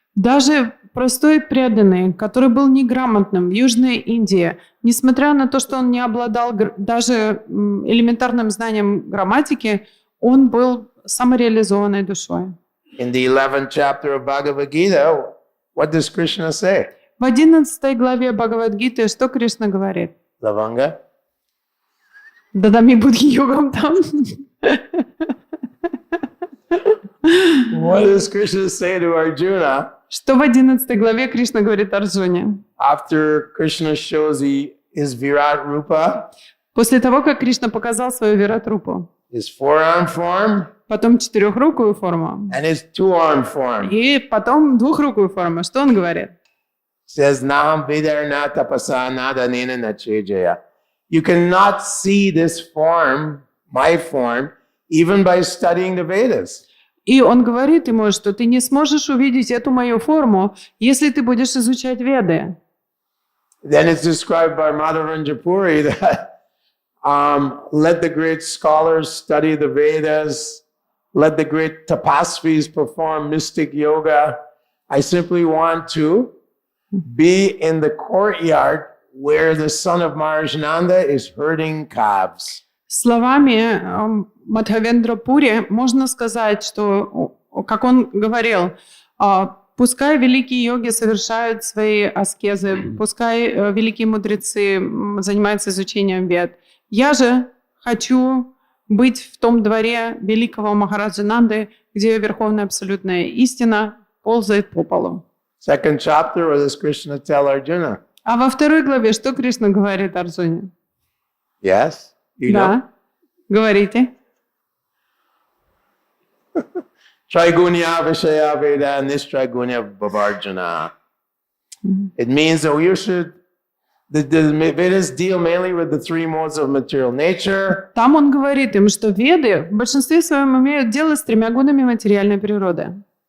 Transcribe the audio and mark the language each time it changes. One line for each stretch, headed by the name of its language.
Russian: Даже простой преданный, который был неграмотным в Южной Индии, несмотря на то, что он не обладал даже элементарным знанием грамматики, он был самореализованной душой.
English: In the 11th chapter of Bhagavad Gita, what does Krishna say?
Russian: В 11 главе Бхагавад-гиты что Кришна говорит? Lavanga?
Sanskrit: Дадами Будхи-йогам там.
English: What does Krishna say to Arjuna?
Russian: Что в 11 главе Кришна говорит Арджуне?
English: After Krishna shows his Virat Rupa,
Russian: После того, как Кришна показал свою Вират-рупу,
English: his four-arm form,
Russian: потом четырехрукую форму
English: and his two-arm form,
Russian: и потом двухрукую форму, что он говорит?
Sanskrit: says, Naham Vidarna Tapasa Nadanena Nachejaya.
English: You cannot see this form, my form, even by studying the Vedas.
Russian: И он говорит ему, что ты не сможешь увидеть эту мою форму, если ты будешь изучать Веды.
English: Then it's described by Madhavananda Puri that let the great scholars study the Vedas, let the great tapasvis perform mystic yoga. I simply want to be in the courtyard where the son of Maharajnanda is herding calves.
Russian: Словами Мадхавендра Пури можно сказать, что, как он говорил, пускай великие йоги совершают свои аскезы, пускай великие мудрецы занимаются изучением Вед. Я же хочу быть в том дворе великого Махараджананды, где Верховная Абсолютная Истина ползает по полу.
English: Second chapter, what does Krishna tell Arjuna?
Russian: А во второй главе что Кришна говорит Арджуне?
English: Yes? You know?
Russian: Да, говорите.
Sanskrit: Traigunya Vishaya Veda Nistraigunya Bhavarjana.
English: It means that you should, the Vedas deal mainly with the three modes of material nature.
Russian: Там он говорит им, что Веды в большинстве своем имеют дело с тремя гунами материальной природы.